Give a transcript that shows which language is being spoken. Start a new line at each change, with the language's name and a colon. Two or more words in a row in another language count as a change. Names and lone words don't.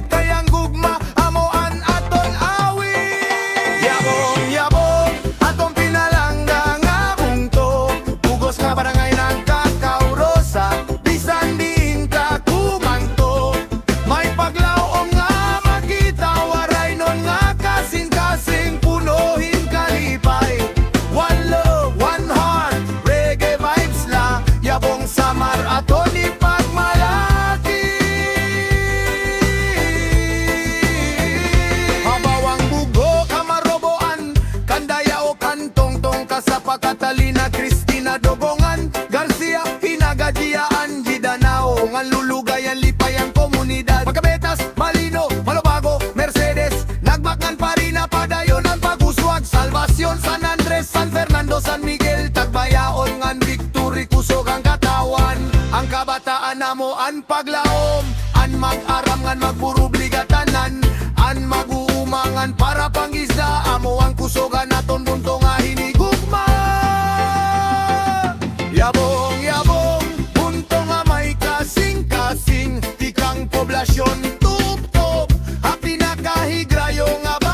Waray: kayang gugma amoan aton awi yabong aton pinalangga nga bungto bugos nga barangay nagkakaurosa bisan diin ka kumangto may paglaom nga makita waray nun nga kasing-kasing punuhin kalipay
English: one love, one heart reggae vibes
Waray: la yabong Samar aton ipagmalaki habawang bugo kamaroboan kandaya o kantong-tong kasapa Catalina Cristina Dogongan Garcia Hinagadia Angie Danao ngan lulugayan lipayang komunidad Pagkabetas Malino Malobago Mercedes nagbakan parina padayonan paguswag Salvacion San Andres San Fernando San Miguel Tagbayaon ngan Victory kusog ang katawan ang kabataan namo an paglaom an mag-aram ngan magburubligatanan an mag-uumangan para pangisda amo ang kusogan naton bunto nga hinigugma yabong bunto nga may kasing-kasing tikang poblasyon tup-tup ang pinakahigrayo nga